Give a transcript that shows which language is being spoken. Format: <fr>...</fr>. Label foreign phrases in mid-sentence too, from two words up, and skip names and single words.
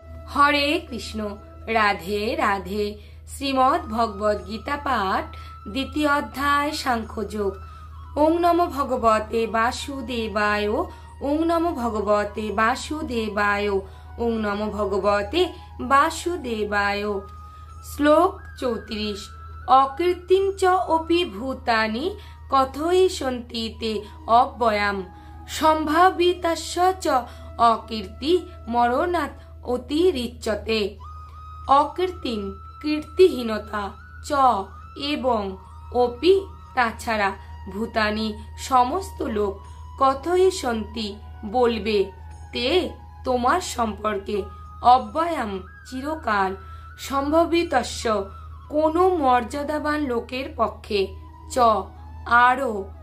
<bn>হরে কৃষ্ণ। রাধে রাধে। শ্রীমদ্ ভগবদ গীতা পাঠ, দ্বিতীয় অধ্যায়, সাংখ্যযোগ।</bn> <sa>ওং নমো ভগবতে বাসুদেবায়। ওং নমো ভগবতে বাসুদেবায়। ওং নমো ভগবতে বাসুদেবায়। শ্লোক 34। অকীর্তিঞ্চ অপি ভূতানি কথয়িষ্যন্তি তে অব্যয়াম সম্ভাবিতাস্য চ অকীর্তি মরণাৎ অতিরিচ্যতে।</sa> <bn>অকীর্তিং কীর্তিহীনতা, চ এবং, অপি তাছাড়া, ভূতানি সমস্ত লোক, কথয়িষ্যন্তি বলবে, তে তোমার সম্পর্কে, অব্যয়াম চিরকাল, সম্ভাবিতস্য কোনো মর্যাদাবান লোকের পক্ষে, চ আরও,</bn>